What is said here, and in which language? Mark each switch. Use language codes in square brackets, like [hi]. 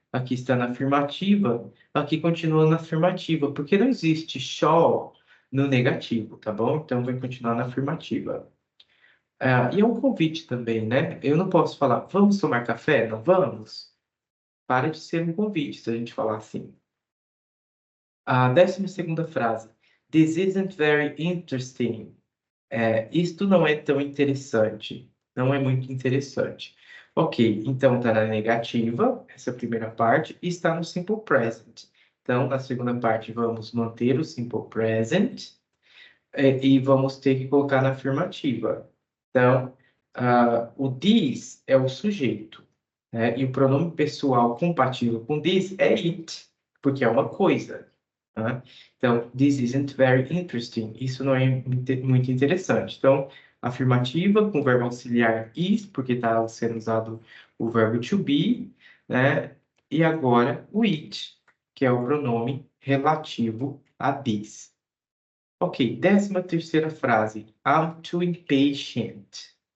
[pt] Aqui está na afirmativa, aqui continua na afirmativa, porque não existe shall no negativo, tá bom? Então vai continuar na afirmativa. E é um convite também, né? Eu não posso falar, vamos tomar café? Não vamos? Para de ser um convite se a gente falar assim. A 12ª frase. [en] This isn't very interesting. [pt] Isto não é tão interessante. Não é muito interessante. Ok, então está na negativa, essa primeira parte, e está no simple present. Então, na segunda parte, vamos manter o simple present e vamos ter que colocar na afirmativa. Então, o this é o sujeito, né? E o pronome pessoal compatível com this é it, porque é uma coisa. Tá? [en] Então, this isn't very interesting. [pt] Isso não é muito interessante. Então, afirmativa com o verbo auxiliar is, porque está sendo usado o verbo to be, né? E agora o it. que é o pronome relativo a this. Ok, 13ª frase. [en] I'm too impatient.